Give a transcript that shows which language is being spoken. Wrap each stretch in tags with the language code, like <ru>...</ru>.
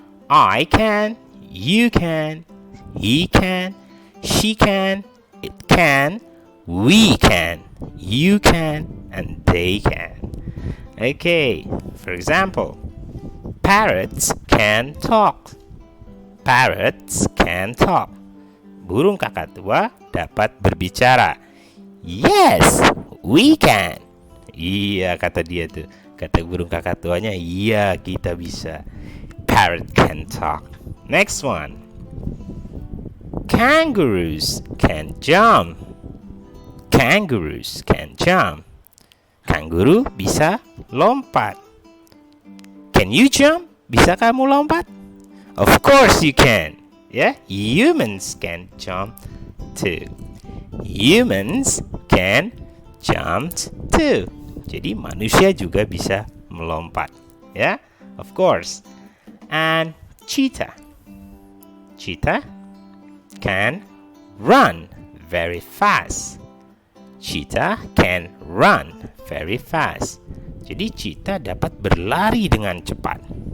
<en>I can, you can, he can, she can, it can, we can, you can, and they can. Okay, for example, parrots can talk. Parrots can talk.</en> <id>Burung kakatua dapat berbicara.</id> <en>Yes, we can.</en> <id>Iya, kata dia tuh. Kata burung kakatuanya, iya, kita bisa.</id> <en>Parrot can talk. Next one. Kangaroos can jump. Kangaroos can jump.</en> <id>Kanguru bisa lompat.</id> <en>Can you jump?</en> <id>Bisa kamu lompat?</id> <en>Of course you can. Yeah, humans can jump too. Humans can jump too.</en> <id>Jadi manusia juga bisa melompat.</id> <en>Yeah, of course. And cheetah. Cheetah can run very fast. Cheetah can run very fast.</en> <id>Jadi cheetah dapat berlari dengan cepat.</id>